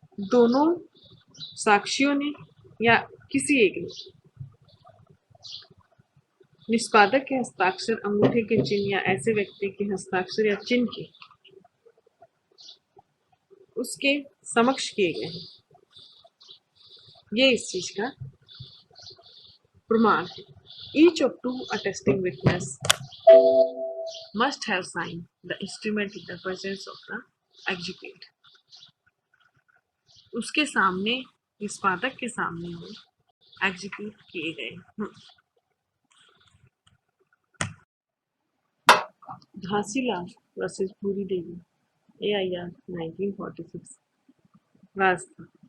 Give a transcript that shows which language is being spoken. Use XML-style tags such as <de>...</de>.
<hi>दोनों साक्षियों ने या किसी एक ने निष्पादक के हस्ताक्षर, अंगूठे के चिन्ह या ऐसे व्यक्ति के हस्ताक्षर या चिन्ह के उसके समक्ष किए गए हैं, ये इस चीज का प्रमाण है।</hi> <en>Each of two attesting witness must have signed the instrument in the presence of the executant.</en> <hi>उसके सामने, निष्पादक के सामने वो एग्जीक्यूट किए गए। घासीलाल वर्सेस पूरी देवी, AIR 1946, राजस्थान।</hi>